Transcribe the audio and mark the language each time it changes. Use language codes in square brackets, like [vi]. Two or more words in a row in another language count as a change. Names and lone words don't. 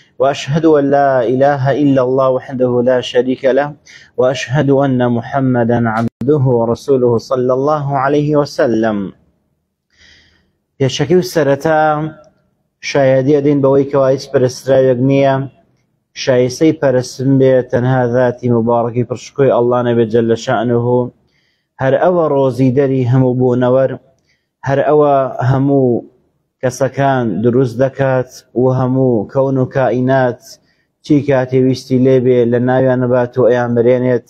[ar] وأشهد أن لا إله إلا الله وحده لا شريك له وأشهد أن محمدا عبده ورسوله صلى الله عليه وسلم. [ckb] پێشەکەی و سەرەتا شایەدی ئەدەین بەوەی کەوا هیچ پەرستراوێک نییە شایستەی پەرستن بێت تەنها ذاتی مبارەکی پڕشکۆی ئەڵڵا نەبێت [ar] جەلە شەئنوهو. [ckb] هەر ئەوە ڕۆزیدەری هەموو بوونەوەر، هەر ئەوە هەموو کەسەکان دروست دەکات و هەموو کەون و کائینات چی کاتێویستی لێبێ لە ناویان نەبات و ئەیان برێنێت.